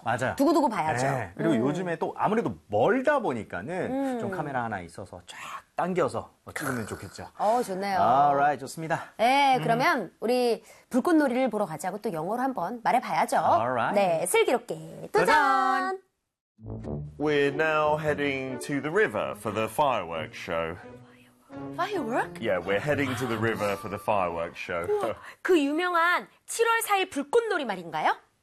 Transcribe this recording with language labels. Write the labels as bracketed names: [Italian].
[Korean] 맞아요. 두고두고 봐야죠. 예. 그리고 요즘에 또 아무래도 멀다 보니까는 좀 카메라 하나 있어서 쫙 당겨서 찍으면 좋겠죠. 좋네요. Alright, 좋습니다. 네, 그러면 우리 불꽃놀이를 보러 가자고 또 영어로 한번 말해봐야죠. Alright. 네, 슬기롭게 도전! 도전! [English] We're now heading to the river for the fireworks show. Firework? Yeah, we're heading to the river for the fireworks show. [Korean] 우와, 그 유명한 7월 4일 불꽃놀이 말인가요?